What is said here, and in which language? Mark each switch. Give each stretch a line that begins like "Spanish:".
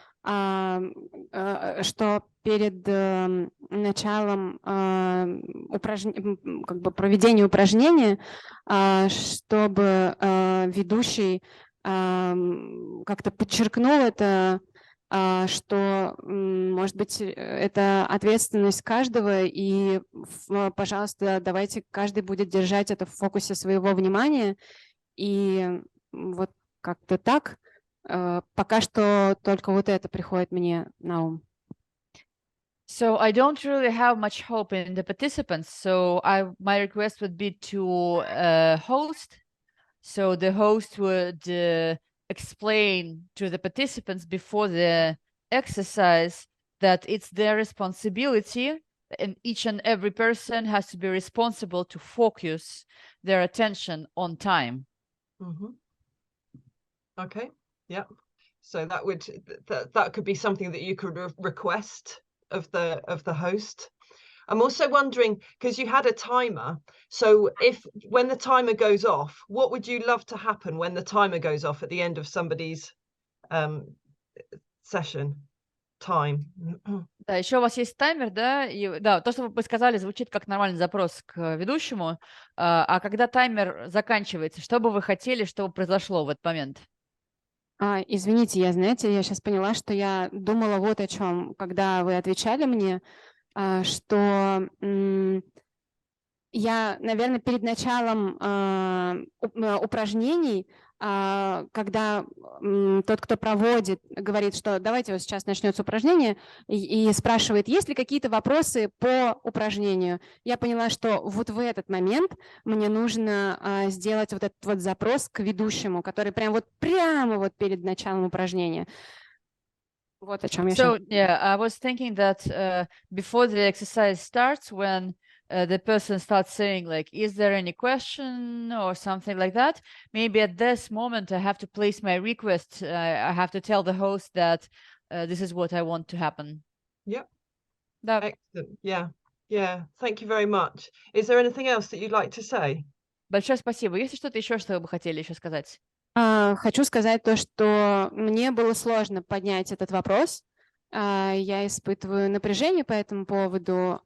Russian: что перед началом как бы проведения упражнения, чтобы ведущий как-то подчеркнул это, что, может быть, это ответственность каждого, и, пожалуйста, давайте каждый будет держать это в фокусе своего внимания, и вот как-то так. Пока что только вот это приходит мне на ум.
English: So I don't really have much hope in the participants. So my request would be to host. So the host would explain to the participants before the exercise that it's their responsibility, and each and every person has to be responsible to focus their attention on time. Mm-hmm. Okay. Yeah. So that would that could be something that you could request of the host. I'm also wondering, because you had a timer, so if when the timer goes off, what would you love to happen when the timer goes off at the end of somebody's session time?
Russian: Да, еще у вас есть таймер, да, и да, то, что вы сказали, звучит как нормальный запрос к ведущему. А когда таймер заканчивается, что бы вы хотели, чтобы произошло в этот момент? Извините, я сейчас поняла, что я думала вот о чем, когда вы отвечали мне, что я, наверное, перед началом упражнений, когда тот, кто проводит, говорит, что давайте вот сейчас начнется упражнение, и спрашивает, есть ли какие-то вопросы по упражнению. Я поняла, что вот в этот момент мне нужно сделать вот этот вот запрос к ведущему, который прямо вот перед началом упражнения. Вот о чем я
English: So, yeah, I was thinking that before the exercise starts, when the person starts saying, like, is there any question or something like that, maybe at this moment I have to place my request. I have to tell the host that this is what I want to happen. Yep.
Russian: Да.
English: Excellent. Yeah. Yeah. Thank you very much. Is there anything else that you'd like to say?
Russian: Большое спасибо. Есть ли что-то еще, что вы бы хотели еще сказать? Хочу сказать то, что мне было сложно поднять этот вопрос. Я испытываю напряжение по этому поводу.